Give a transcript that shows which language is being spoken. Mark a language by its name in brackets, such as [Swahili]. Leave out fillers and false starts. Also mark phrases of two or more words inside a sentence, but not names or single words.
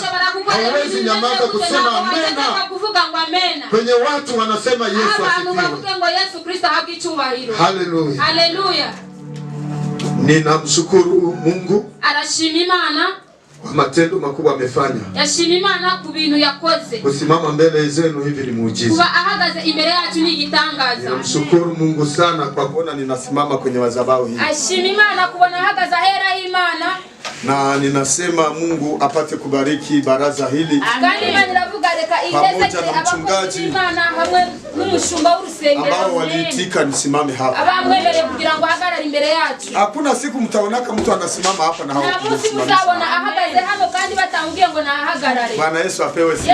[Swahili] Hawezi nyamaza kusema amena. Kwenye watu wanasema Yesu asifiwe. Haleluya. Ninamshukuru Mungu kwa matendo makubwa amefanya. [Kinyarwanda] Yashima Imana ku bintu yakoze. [Swahili] Kusimama mbele zenu hivi ni muujiza. [Kinyarwanda] Kuba ahagaze imbere yacu ni igitangaza. [Swahili] Ninamshukuru Mungu sana kwa kuona ninasimama kwenye madhabahu hii. [Kinyarwanda] Ashima Imana kubona ahagaze ahera Imana. [Swahili] Na ninasema Mungu apate kubariki baraza hili. Pamoja na mchungaji ambao waliitika nisimame hapa. Hakuna siku mtaonaka mtu anasimama hapa na Bwana Yesu apewe sifa.